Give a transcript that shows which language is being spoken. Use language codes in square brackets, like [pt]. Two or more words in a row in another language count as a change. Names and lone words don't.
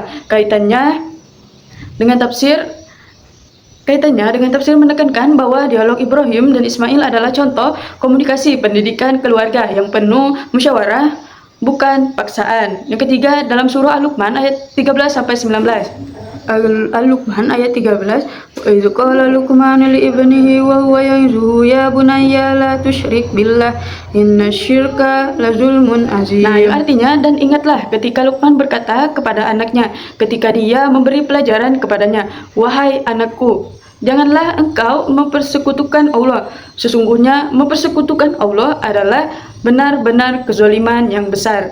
[id] Kaitannya dengan tafsir menekankan bahwa dialog Ibrahim dan Ismail adalah contoh komunikasi pendidikan keluarga yang penuh musyawarah, bukan paksaan. Yang ketiga, dalam surah Al-Luqman ayat 13-19. Al-Luqman ayat 13. [ar] وإذ قال لقمان لابنه وهو يعظه يا بني لا تشرك بالله إن الشرك لظلم عظيم. [id] Yang artinya, dan ingatlah ketika Luqman berkata kepada anaknya ketika dia memberi pelajaran kepadanya, wahai anakku, janganlah engkau mempersekutukan Allah. Sesungguhnya mempersekutukan Allah adalah benar-benar kezaliman yang besar.